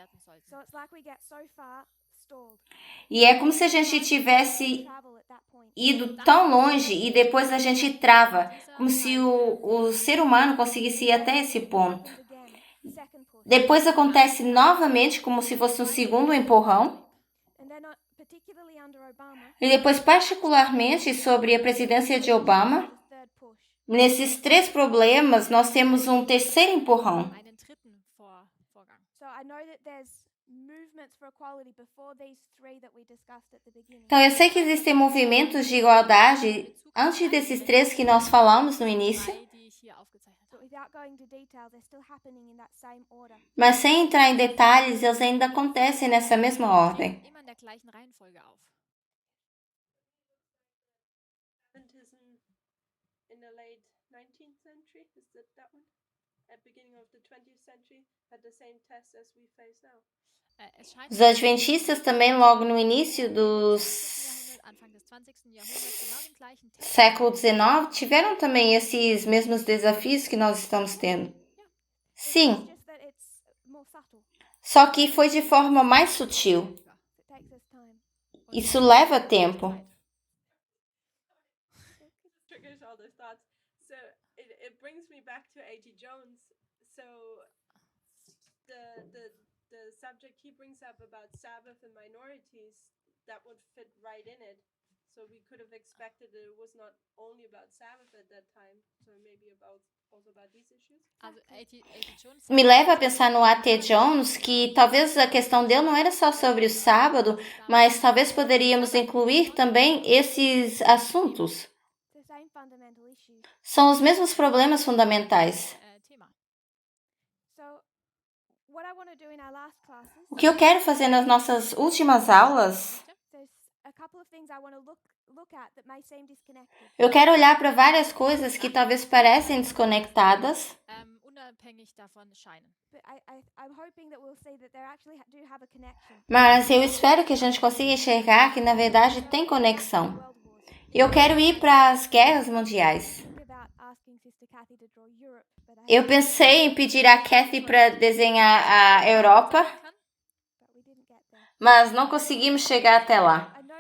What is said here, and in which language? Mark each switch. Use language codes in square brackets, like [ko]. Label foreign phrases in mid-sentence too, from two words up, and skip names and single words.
[pt] E é como se a gente tivesse ido tão longe e depois a gente trava, como se o ser humano conseguisse ir até esse ponto. Depois acontece novamente como se fosse um segundo empurrão. E depois, particularmente, sobre a presidência de Obama, nesses 3 problemas, nós temos um terceiro empurrão. [de] einen dritten Vorgang. [pt] Então, eu sei que existem movimentos de igualdade antes desses 3 que nós falamos no início, [de] Drei, die ich hier aufgezeichnet habe. [pt] mas sem entrar em detalhes, eles ainda acontecem nessa mesma ordem. [de] Immer in der gleichen Reihenfolge auf. [en] In the late 19th century, is that one? At beginning of the 20th century, had the same test as we face now. [de] Es scheint [pt] Os adventistas também, logo no início do [de] Anfang des 20. Jahrhunderts genau den gleichen Test. [pt] século XIX, tiveram também esses mesmos desafios que nós estamos tendo. Sim, só que foi de forma mais sutil. Isso leva tempo. [en] Triggers all those thoughts. So it brings me back to A.G. Jones. So the subject he brings up about Sabbath and minorities, that would fit right in it. So we could have expected that it was not only about Sabbath at that time, so maybe also about these issues. Also A.T. Jones [pt] Me leva a pensar no A.T. Jones, que talvez a questão dele não era só sobre o sábado, mas talvez poderíamos incluir também esses assuntos. São os mesmos problemas fundamentais. [de] Thema. [pt] O que eu quero fazer nas nossas últimas aulas, eu quero olhar para várias coisas que talvez parecem desconectadas, [de] Unabhängig davon scheinen. [pt] mas eu espero que a gente consiga enxergar que na verdade tem conexão. Eu quero ir para as guerras mundiais. Eu pensei em pedir a Kathy para desenhar a Europa, mas não conseguimos chegar até lá.